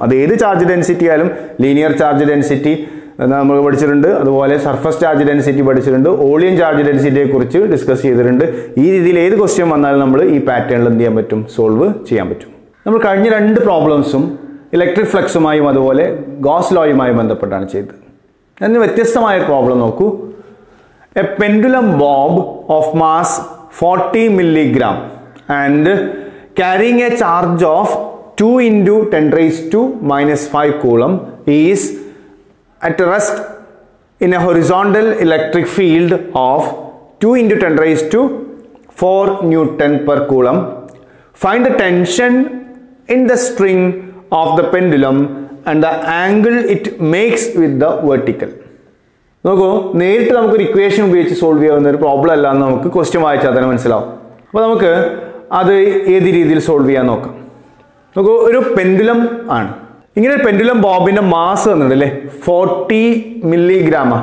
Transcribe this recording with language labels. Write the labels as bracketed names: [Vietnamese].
[Malayalam] അത് ഏത് charge density ആയാലും ലീനിയർ ചാർജ് ഡെൻസിറ്റി നമ്മൾ പഠിച്ചിട്ടുണ്ട്, അതുപോലെ സർഫസ് ചാർജ് ഡെൻസിറ്റി പഠിച്ചിട്ടുണ്ട്, വോളിയം ചാർജ് ഡെൻസിറ്റിയെ കുറിച്ച് ഡിസ്കസ് ചെയ്തിട്ടുണ്ട്. ഈ രീതിയിൽ ഏത് ക്വസ്റ്റ്യൻ വന്നാലും നമ്മൾ ഈ പാറ്റേണിൽ എന്ത് ചെയ്യാൻ പറ്റും? സോൾവ് ചെയ്യാൻ പറ്റും. നമ്മൾ കഴിഞ്ഞ 2 പ്രോബ്ലംസും ഇലക്ട്രിക് ഫ്ലക്സുമായും അതുപോലെ ഗോസ് ലോയുമായും ബന്ധപ്പെട്ടാണ് ചെയ്തത്. അതിന് വ്യത്യസ്തമായ പ്രോബ്ലം നോക്കൂ. [English] A pendulum bob of mass 40 milligram and carrying a charge of 2 into 10⁻⁻5 coulomb is at rest in a horizontal electric field of 2 into 10⁻⁴ Newton per coulomb. Find the tension in the string of the pendulum and the angle it makes with the vertical. [Malayalam] നോക്കൂ, നേരിട്ട് നമുക്കൊരു equation ഉപയോഗിച്ച് solve ചെയ്യാവുന്ന ഒരു problem അല്ല എന്ന് നമുക്ക് question വായിച്ചാൽ തന്നെ മനസ്സിലാവും. അപ്പോൾ നമുക്ക് അത് ഏത് രീതിയിൽ സോൾവ് ചെയ്യാൻ നോക്കാം. നോക്കൂ, ഒരു പെൻഡുലം ആണ്. ഇങ്ങനെ ഒരു പെൻഡുലം ബോബിന്റെ മാസ് തന്നിട്ടുണ്ട് അല്ലേ, 40 milligram.